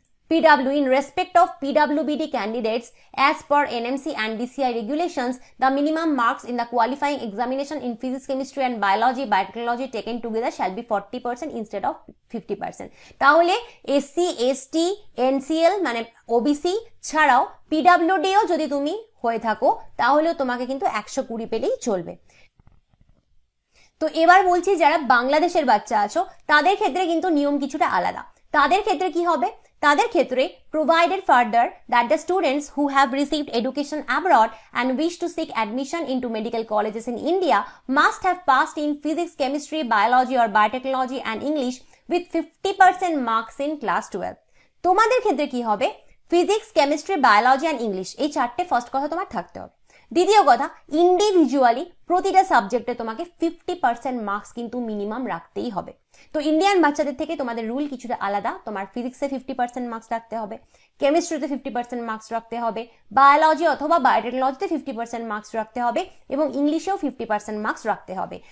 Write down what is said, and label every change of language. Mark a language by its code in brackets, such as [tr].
[en] PW, in respect of PWBD candidates, as per NMC and DCI regulations, the minimum marks in the qualifying examination in physics, chemistry and biotechnology taken together shall be 40% instead of 50%. [bn] তাহলে SC, ST, NCL মানে OBC ছাড়াও PWD ও যদি তুমি হয়ে থাকো তাহলেও তোমাকে কিন্তু 120 পেলেই চলবে। তো এবার বলছি যারা বাংলাদেশের বাচ্চা আছো তাদের ক্ষেত্রে কিন্তু নিয়ম কিছুটা আলাদা। তাদের ক্ষেত্রে কি হবে? তাদের ক্ষেত্রে [en] provided further that the students who have received education abroad and wish to seek admission into medical colleges in India must have passed in physics, chemistry, biology or biotechnology and English with 50% marks in class 12. [bn] তোমাদের ক্ষেত্রে কি হবে? Physics, chemistry, biology and English এই চারটে first কথা তোমার থাকতে হবে। দ্বিতীয় কথা, ইন্ডিভিজুয়ালি প্রতিটা সাবজেক্টে তোমাকে 50% মার্কস কিন্তু মিনিমাম রাখতেই হবে। তো ইন্ডিয়ান বাচ্চাদের থেকে তোমাদের রুল কিছুটা আলাদা। তোমার ফিজিক্সে 50% মার্কস রাখতে হবে, কেমিস্ট্রিতে 50% মার্কস রাখতে হবে, বায়োলজি অথবা বায়োটেকনোলজিতে 50% মার্কস রাখতে হবে এবং ইংলিশেও 50% মার্কস রাখতে হবে।